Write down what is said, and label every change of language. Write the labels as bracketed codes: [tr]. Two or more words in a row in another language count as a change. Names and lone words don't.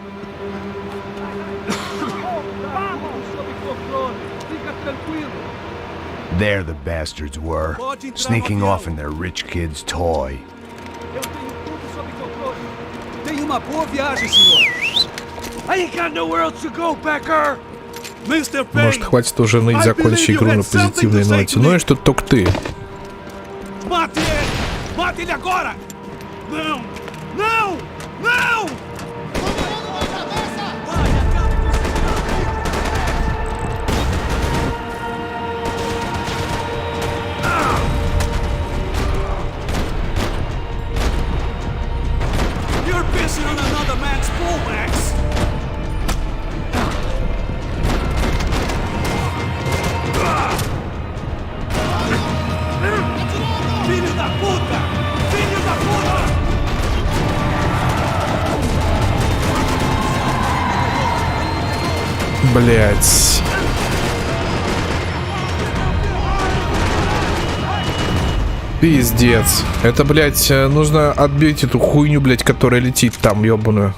[en] There the bastards were, sneaking off in their rich kid's toy. I ain't got nowhere else to go, Becker. Mr. Payne, [ru] Может, хватит уже ныть, закончить игру на позитивной ноте. Ну и что только ты. [pt] Mate ele! Mate ele agora! Não! Não! Não! [en] You're pissing on another man's bull, Max! [pt] Filho da puta! Filho da puta! [ru] Блять. Пиздец. Это, блять, нужно отбить эту хуйню, блять, которая летит там, ёбаную.